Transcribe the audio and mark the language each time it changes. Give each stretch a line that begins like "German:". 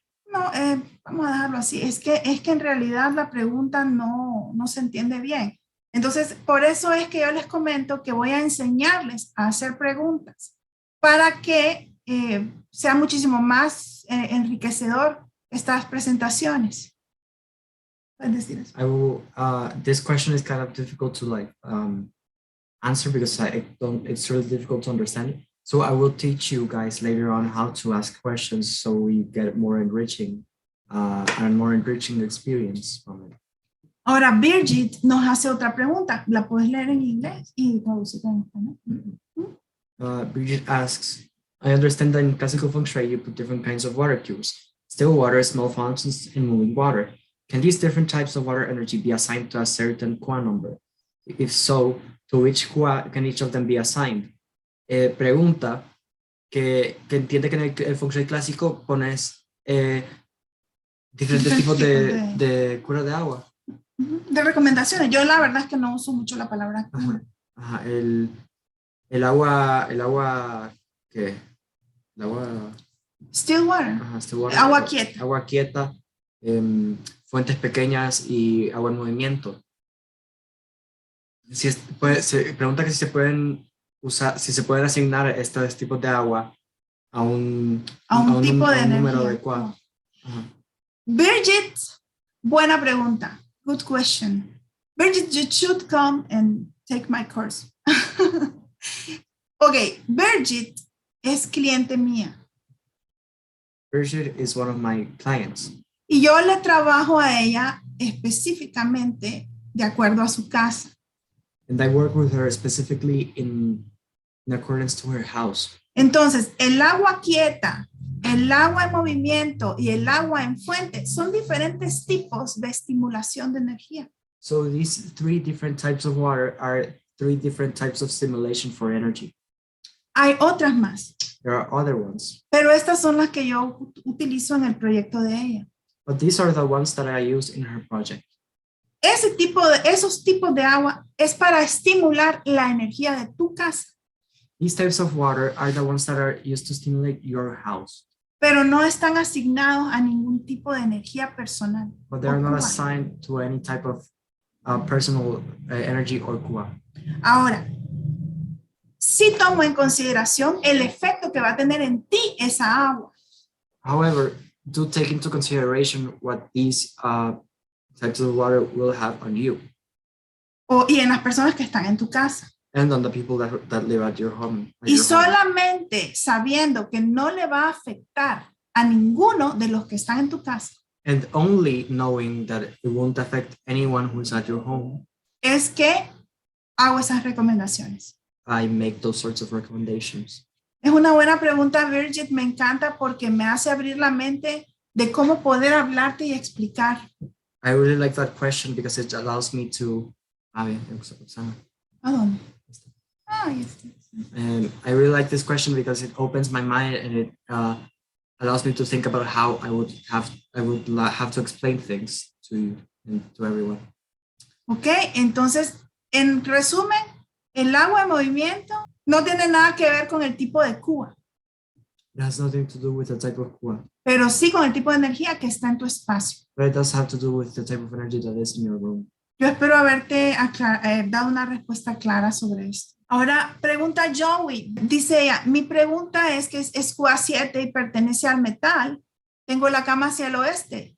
Spanish: No, vamos a dejarlo así. Es que en realidad la pregunta no se entiende bien. Entonces, por eso es que yo les comento que voy a enseñarles a hacer preguntas para que sea muchísimo más enriquecedor estas presentaciones. ¿Puedes decir eso?
English: I will. This question is kind of difficult to answer because it's really difficult to understand. So I will teach you guys later on how to ask questions so we get more enriching and more enriching experience from it.
Spanish: Ahora, Birgit nos hace otra pregunta. ¿La puedes leer en inglés y traducirla en español?
English: Bridget asks, I understand that in classical feng shui you put different kinds of water cubes, still water, small fountains, and moving water. Can these different types of water energy be assigned to a certain Qua number? If so, to which Qua can each of them be assigned?
Spanish: Pregunta que entiende que en el feng shui clásico pones diferentes tipos de cura de agua. De recomendaciones. Yo la verdad es que no uso mucho la palabra cura. Ajá, el agua, ¿qué? El agua...
English: Still water. Ajá, still water.
Spanish: Agua quieta. Agua quieta, fuentes pequeñas y agua en movimiento. Se pregunta que si se pueden usar, si se pueden asignar estos tipos de agua a un tipo de número energía. adecuado. Ajá. Birgit, buena pregunta.
English: Good question. Birgit, you should come and take my course.
Spanish: Ok, Birgit es cliente mía.
English: Birgit is one of my clients.
Spanish: Y yo le trabajo a ella específicamente de acuerdo a su casa.
English: And I work with her specifically in accordance to her house.
Spanish: Entonces, el agua quieta, el agua en movimiento y el agua en fuente son diferentes tipos de estimulación de energía.
English: So these three different types of water are three different types of stimulation for energy.
Spanish: Hay otras más,
English: There are other ones,
Spanish: pero estas son las que yo utilizo en el proyecto de ella.
English: but these are the ones that I use in her project.
Spanish: Esos tipos de agua es para estimular la energía de tu casa,
English: These types of water are the ones that are used to stimulate your house,
Spanish: pero no están asignados a ningún tipo de energía personal.
English: but they are
Spanish: o
English: not assigned to any type of personal energy or kua.
Spanish: Ahora, sí tomo en consideración el efecto que va a tener en ti esa agua.
English: However, do take into consideration what these types of water will have on you
Spanish: Y en las personas que están en tu casa.
English: and on the people that live at your home.
Spanish: Y solamente sabiendo que no le va a afectar a ninguno de los que están en tu casa,
English: And only knowing that it won't affect anyone who's at your home,
Spanish: es que hago esas recomendaciones.
English: I make those sorts of recommendations.
Spanish: Es una buena pregunta, Virgit, me encanta porque me hace abrir la mente de cómo poder hablarte y explicar.
English: I really like that question because it allows me to.
Spanish: ¿A dónde?
English: And I really like this question because it opens my mind and it allows me to think about how I would have to explain things to you and to everyone.
Spanish: Ok, entonces, en resumen, el agua en movimiento no tiene nada que ver con el tipo de Kua,
English: It has nothing to do with the type of kua,
Spanish: pero sí con el tipo de energía que está en tu espacio.
English: but it does have to do with the type of energy that is in your room.
Spanish: Yo espero haberte dado una respuesta clara sobre esto. Ahora, pregunta Joey. Dice ella, mi pregunta es que es Kua 7 y pertenece al metal. Tengo la cama hacia el oeste.